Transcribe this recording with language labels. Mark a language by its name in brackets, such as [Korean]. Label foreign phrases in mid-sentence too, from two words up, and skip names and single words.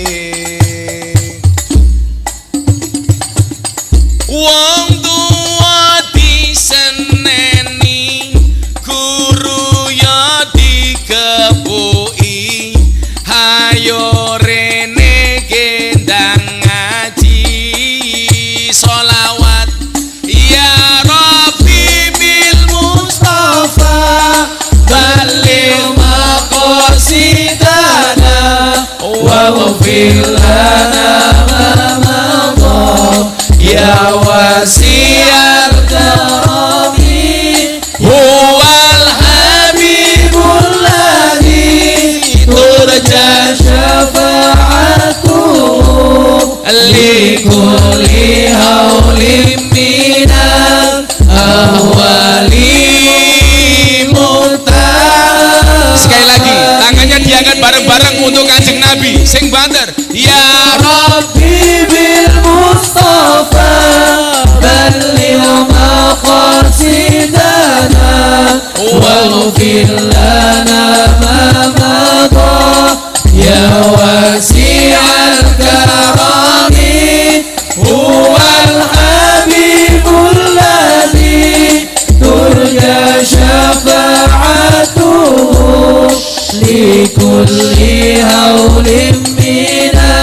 [Javanese] Wong tua diseneni, guru ya dikepuki, hayo rene gendang ngaji sholawat [Arabic] يا رب بال المصطفى بلغ مقاصدنا واغفر لنا ما مضى يا واسع الكرم هو الحبيب الذي ترجى شفاعته لكل هول من الأهوال mutar. [Indonesian] Sekali lagi tangannya diangkat bareng-bareng untuk Kanjeng Nabi [Javanese] sing banter [Arabic] يا رب بالمصطفى بلغ مقاصدنا واغفر لنا ما مضى يا واسع الكرم هو الحبيب الذي ترجى شفاعته لكل هول من